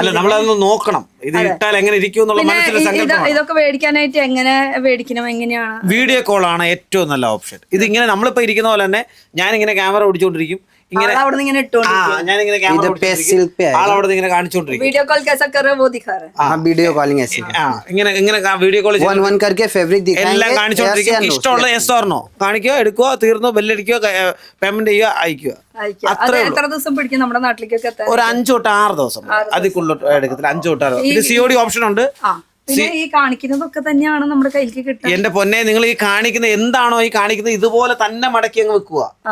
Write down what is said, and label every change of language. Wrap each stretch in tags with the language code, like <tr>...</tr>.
<ml>അല്ല നമ്മളതൊന്ന് നോക്കണം, ഇത് ഇട്ടാൽ എങ്ങനെ ഇരിക്കും എന്നുള്ള മനസ്സിൽ സങ്കല്പം. ഇതൊക്കെ മേടിക്കാനായിട്ട് എങ്ങനെ മേടിക്കണം, എങ്ങനെയാണ്? വീഡിയോ കോൾ ആണ് ഏറ്റവും നല്ല ഓപ്ഷൻ. ഇത് ഇങ്ങനെ നമ്മളിപ്പോ ഇരിക്കുന്ന പോലെ തന്നെ ഞാൻ ഇങ്ങനെ ക്യാമറ ഓടിച്ചോണ്ടിരിക്കും. ഇങ്ങനെ ഇങ്ങനെ ഞാനിങ്ങനെ ആളവിടെ ഇങ്ങനെ കാണിച്ചോണ്ടിരിക്കും.</ml> <hi>വീഡിയോ കോൾ कैसा कर रहे हो वो दिखा रहे हैं। हाँ वीडियो कॉलिंग ऐसे</hi> <ml>ഇങ്ങനെ വീഡിയോ കോൾ</ml> <hi>वन करके फैब्रिक दिखाएंगे,</hi> <ml>എല്ലാം കാണിച്ചോണ്ടിരിക്കും. ഇഷ്ടമുള്ള യെസ് ഓർനോ കാണിക്കുക, എടുക്കുക, തീർന്നോ, ബെല്ലടിക്കുക, പേയ്മെന്റ് ചെയ്യുക, അയക്കുക. എത്ര ദിവസം പിടിക്കും നമ്മുടെ നാട്ടിലേക്കൊക്കെ എത്താൻ? ഒരു 5 തൊട്ട് 6 ദിവസം അതിക്കുള്ള എടുക്കത്തില്ല. 5 തൊട്ട് 6. ഇത് COD ഓപ്ഷൻ ഉണ്ട്. പിന്നെ ഈ കാണിക്കുന്നതൊക്കെ തന്നെയാണ് നമ്മുടെ കയ്യിലേക്ക് കിട്ടുക. എന്റെ പൊന്നെ, നിങ്ങൾ ഈ കാണിക്കുന്ന എന്താണോ ഈ കാണിക്കുന്നത് ഇതുപോലെ തന്നെ മടക്കി അങ്ങ് വെക്കുക.</ml>